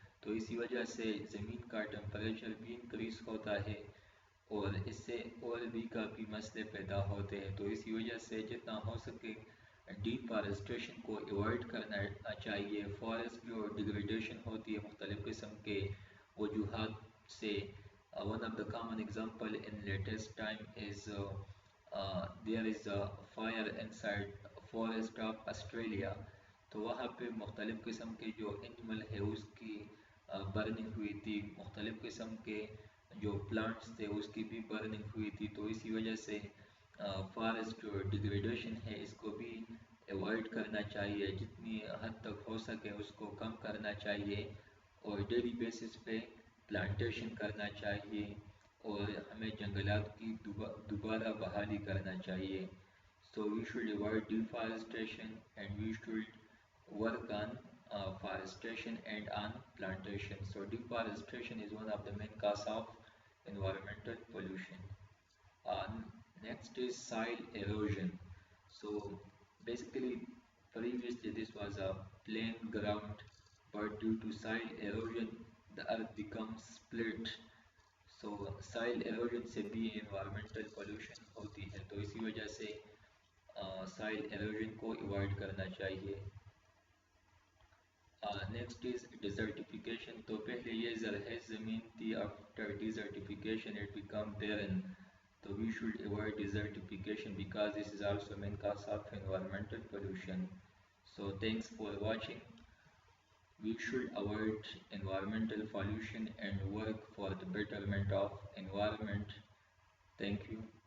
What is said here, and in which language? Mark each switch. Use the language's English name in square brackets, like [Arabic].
[Urdu] تو اسی وجہ سے زمین کا ٹمپریچر بھی انکریز ہوتا ہے اور اس سے اور بھی کافی مسئلے پیدا ہوتے ہیں. تو اسی وجہ سے جتنا ہو سکے ڈیفارسٹیشن کو ایوائڈ کرنا چاہیے. فارسٹ جو ڈیگریڈیشن ہوتی ہے مختلف قسم کے وجوہات سے، [English] one of the common example in latest time is there is a fire inside forest of Australia. [Urdu] تو وہاں پہ مختلف قسم کے جو اینیمل ہے اس کی برننگ ہوئی تھی، مختلف قسم کے جو پلانٹس تھے اس کی بھی برننگ ہوئی تھی. تو اسی وجہ سے فارسٹ جو ڈیگریڈیشن ہے اس کو بھی ایوائڈ کرنا چاہیے، جتنی حد تک ہو سکے اس کو کم کرنا چاہیے اور ڈیلی بیسس پہ پلانٹیشن کرنا چاہیے اور ہمیں جنگلات کی دوبارہ بحالی کرنا چاہیے. [English] So we should avoid deforestation and we should work on forestation and on plantation. So deforestation is one of the main cause of environmental pollution. Uh, Next is soil erosion. So basically previously this was a plain ground, but due to soil erosion the earth becomes split. [Urdu] So soil erosion سے بھی environmental pollution ہوتی ہے، تو اسی وجہ سے سائل erosion کو ایوائڈ کرنا چاہیے. [English] Next is desertification. [Urdu] تو پہلے یہ زرخیز زمین تھی، [English] after desertification it become barren. So we should avoid desertification because this is also main cause of environmental pollution. So thanks for watching. We should avoid environmental pollution and work for the betterment of environment. Thank you.